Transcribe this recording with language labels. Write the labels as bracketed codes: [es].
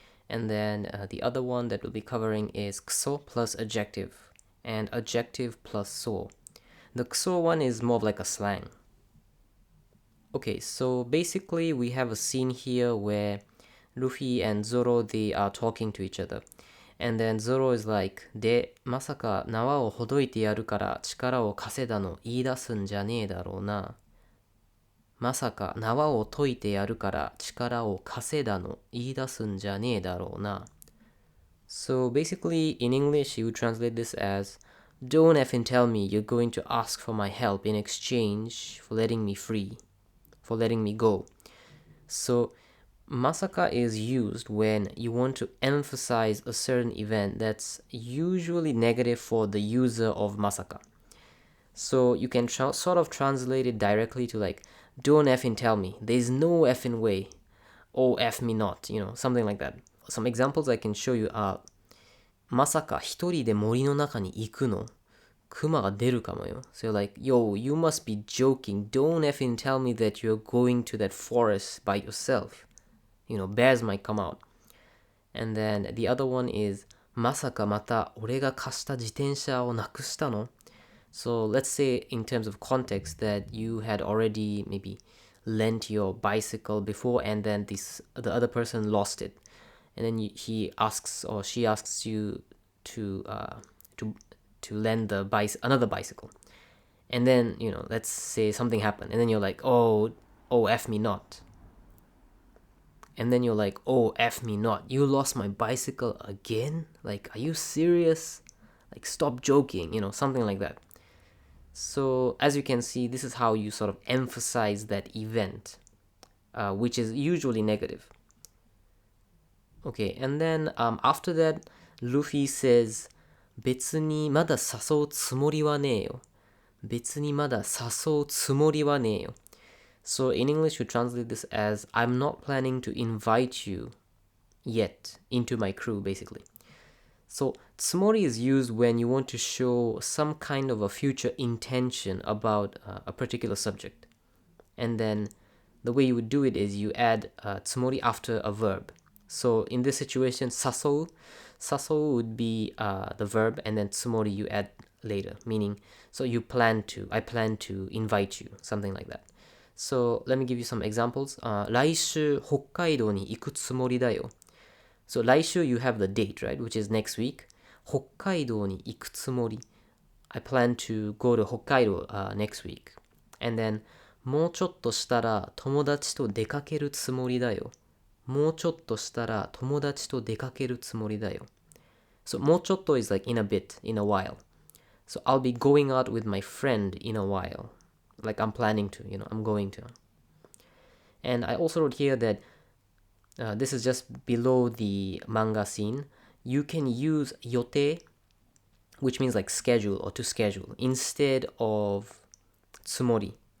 [en] And then the other one that we'll be covering is Kuso plus adjective and adjective plus so.The kuso one is more of like a slang. Okay, so basically we have a scene here where Luffy and Zoro, they are talking to each other. And then Zoro is like, [ja] で、まさか縄をほどいてやるから力を稼いだの言い出すんじゃねえだろうな。まさか縄を解いてやるから力を稼いだの言い出すんじゃねえだろうな。 [en] So basically in English you would translate this as,Don't effing tell me you're going to ask for my help in exchange for letting me free, for letting me go. So, masaka is used when you want to emphasize a certain event that's usually negative for the user of masaka. So, you can sort of translate it directly to like, don't effing tell me, there's no effing way, oh F me not, something like that. Some examples I can show you are, [ja] まさか一人で森の中に行くのクマが出るかもよ。 [en] So you're like, yo, you must be joking. Don't effing tell me that you're going to that forest by yourself. Bears might come out. And then the other one is, [ja] まさかまた俺が貸した自転車をなくしたの [en] So let's say in terms of context that you had already maybe lent your bicycle before and then the other person lost it.And then he asks or she asks you to lend another bicycle. And then, let's say something happened. And then you're like, oh, F me not. And then you're like, oh, F me not. You lost my bicycle again? Like, are you serious? Like, stop joking, something like that. So, as you can see, this is how you sort of emphasize that event, which is usually negative.Okay, and then after that, Luffy says, [ja] 別にまだ誘うつもりはねえよ。別にまだ誘うつもりはねえよ。 [en] So in English, you translate this as, I'm not planning to invite you yet into my crew, basically. So, つもり is used when you want to show some kind of a future intention about a particular subject. And then the way you would do it is you add つもり after a verb.So in this situation, 誘う would be the verb and then つもり you add later, meaning, so I plan to invite you, something like that. So let me give you some examples. [ja] 来週北海道に行くつもりだよ. [en] So 来週 you have the date, right, which is next week. [ja] 北海道に行くつもり. [en] I plan to go to 北海道、next week. And then [ja] もうちょっとしたら友達と出かけるつもりだよ。もうちょっとしたら友達と出かけるつもりだよ。 [en] So もうちょっと is like in a bit, in a while. So I'll be going out with my friend in a while. Like I'm planning to, I'm going to. And I also wrote here that this is just below the manga scene. You can use 予定, which means like schedule or to schedule, instead of つもり.